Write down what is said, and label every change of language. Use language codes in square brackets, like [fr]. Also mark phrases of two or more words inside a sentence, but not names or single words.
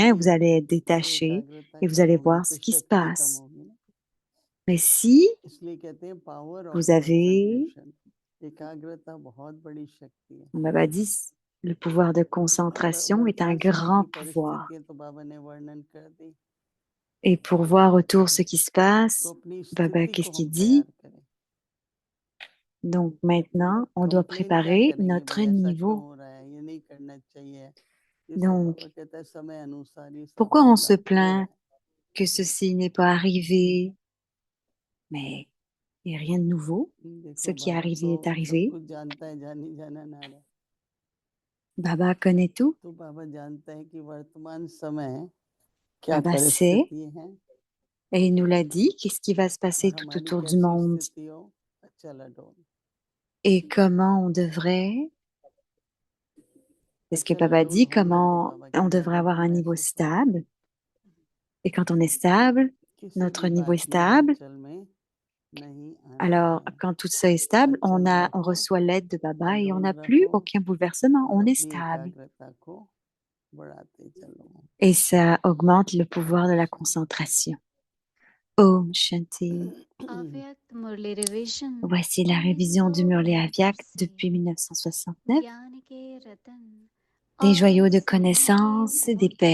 [fr] vient, [hi] होगी [fr] vous allez être [hi] तो [fr] détaché [hi] एकाग्रता [fr] et vous [hi] कम [fr] allez [hi] होगी, [fr] voir [hi] तो [fr] ce qui se [hi] शक्ति कम [fr] passe. [hi] होगी ना। [fr] Mais si [hi] इसलिए कहते हैं [en] power of [fr] vous avez, [hi] कंसंट्रेशन, एकाग्रता बहुत बड़ी शक्ति है। [fr] Baba dit, le pouvoir de [hi] और [fr] concentration est un [hi] वर्तमान समय की [fr] grand pouvoir. [hi] परिस्थितियां तो बाबा ने वर्णन कर दी, [fr] Et pour voir autour ce qui se [hi] तो [fr] passe, [hi] अपनी [fr] Baba, [hi] स्थिति [fr] qu'est-ce [hi] को [fr] qu'il [hi] हम तैयार [fr] dit? [hi] करें। [fr] Donc maintenant, on doit [hi] कंप्लेन क्या [fr] préparer [hi] करेंगे [fr] notre [hi] भाई, ऐसा क्यों [fr] niveau. [hi] हो रहा है, ये नहीं करना चाहिए, ये सब [fr] Donc, [hi] बाबा कहता है समय अनुसार ये सब [fr] pourquoi on se [hi] होगा, हो रहा [fr] plaint [hi] है। [fr] que ceci n'est pas arrivé? Mais il n'y a rien de nouveau. Ce [hi] देखो [fr] qui est [hi] बाबा तो [fr] arrivé est [hi] सब [fr] arrivé. [hi] कुछ जानता है, जानी जाना नारा है। [fr] Baba connaît tout. [hi] तो बाबा जानता है कि वर्तमान समय क्या [fr] Baba sait, [hi] परिस्थिति है, [fr] et il nous l'a dit, qu'est-ce qui va se passer [hi] और [fr] tout [hi] हमारी [fr] autour du [hi] कैसी [fr] monde [hi] स्थिति हो, अचल अडोल। [fr] et comment on devrait, c'est ce que [hi] अचल [fr] Baba [hi] अडोल [fr] dit, [hi] होना तो [fr] comment [hi] बाबा [fr] on [hi] कहता है [fr] devrait [hi] देखो [fr] avoir un niveau [hi] महसूस होगा, [fr] stable. Et quand on est stable, [hi] किसी [fr] notre [hi] भी [fr] niveau est [hi] बात में [fr] stable. [hi] हलचल में नहीं आना [fr] Alors, [hi] है। [fr] quand tout ça est stable, [hi] अचल [fr] on [hi] रहो, [fr] reçoit l'aide de Baba et on [hi] अडोल [fr] n'a plus [hi] रहो, [fr] aucun bouleversement. [hi] और [fr] On est [hi] अपनी [fr] stable. [hi] एकाग्रता को बढ़ाते चलो। [fr] Et ça augmente le pouvoir de la concentration. [hi] ओम शांति. अव्यक्त मुरली रिवीजन [fr] Voici la révision du Murli 1969 Avyak [hi] से [fr] depuis 1969. [hi] ज्ञान के रतन [fr] Des joyaux [hi] और [fr] de [hi] समय के [fr] connaissance et des [hi] मुद्दे